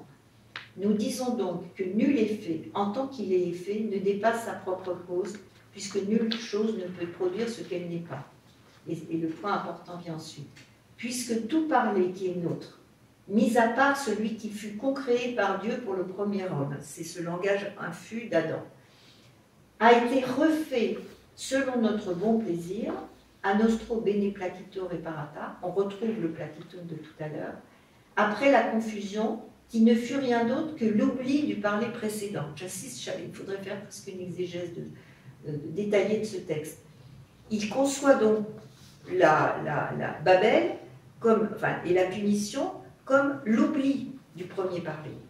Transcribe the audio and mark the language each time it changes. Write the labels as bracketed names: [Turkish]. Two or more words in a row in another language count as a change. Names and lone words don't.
[French] Nous disons donc que nul effet, en tant qu'il est effet, ne dépasse sa propre cause, puisque nulle chose ne peut produire ce qu'elle n'est pas. Et le point important vient ensuite. Puisque tout parler qui est nôtre, mis à part celui qui fut concréé par Dieu pour le premier homme, c'est ce langage infus d'Adam, a été refait selon notre bon plaisir, [Latin] a nostro bene placito reparata, [French] on retrouve le placitum de tout à l'heure, après la confusion, qui ne fut rien d'autre que l'oubli du parler précédent. J'insiste, il faudrait faire presque une exégèse détaillée de ce texte. Il conçoit donc la Babel et la punition comme l'oubli du premier parler.